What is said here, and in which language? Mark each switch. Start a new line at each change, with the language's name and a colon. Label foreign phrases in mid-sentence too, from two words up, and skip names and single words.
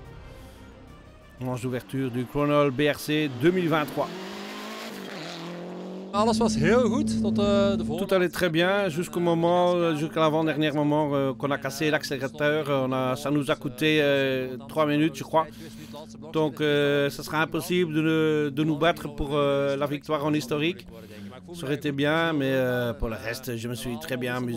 French: Manche d'ouverture du Chronol BRC 2023.
Dutch: Alles was heel goed tot de volgende.
French: Tout allait très bien jusqu'à l'avant-dernier moment qu'on a cassé l'accélérateur. Ça nous a coûté 3 minutes, je crois. Donc, ce sera impossible de nous battre pour la victoire en historique. Ça aurait été bien, mais pour le reste, je me suis très bien amusé.